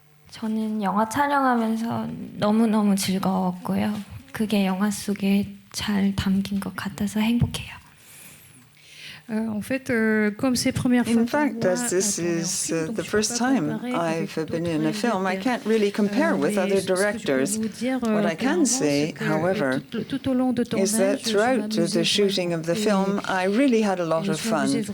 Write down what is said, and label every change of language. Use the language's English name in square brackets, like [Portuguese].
[Korean] 저는 영화 촬영하면서 너무너무 즐거웠고요. 그게 영화 속에 잘 담긴 것 같아서 행복해요. [French] En fait, comme c'est première fois. [English] In fact, as this is the first time I've been in a film, I can't really compare with other directors. What I can say, however, is that throughout the shooting of the film, I really had a lot of fun.